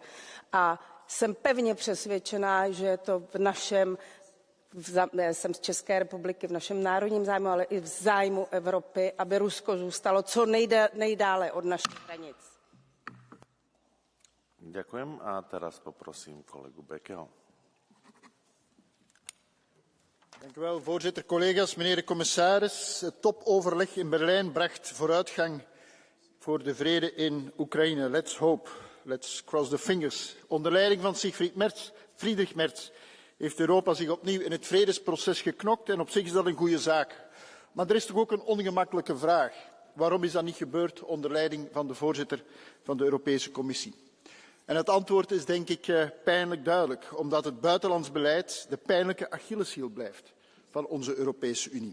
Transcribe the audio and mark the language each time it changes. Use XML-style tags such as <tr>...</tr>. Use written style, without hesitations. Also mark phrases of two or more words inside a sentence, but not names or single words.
<cs>A jsem pevně přesvědčená, že je to v našem jsem z České republiky, v našem národním zájmu, ale i v zájmu Evropy, aby Rusko zůstalo co nejdále od našich hranic.</cs> <sk>Ďakujem a teraz poprosím kolegu Bekeho.</sk> <nl>Dank u wel, voorzitter, collega's, meneer de commissaris. Het topoverleg in Berlijn bracht vooruitgang voor de vrede in Oekraïne.</nl> <en>Let's hope, let's cross the fingers.</en> <nl>Onder leiding van Friedrich Merz heeft Europa zich opnieuw in het vredesproces geknokt en op zich is dat een goede zaak. Maar er is toch ook een ongemakkelijke vraag. Waarom is dat niet gebeurd onder leiding van de voorzitter van de Europese Commissie? En het antwoord is denk ik pijnlijk duidelijk, omdat het buitenlands beleid de pijnlijke Achilleshiel blijft van onze Europese Unie.</nl>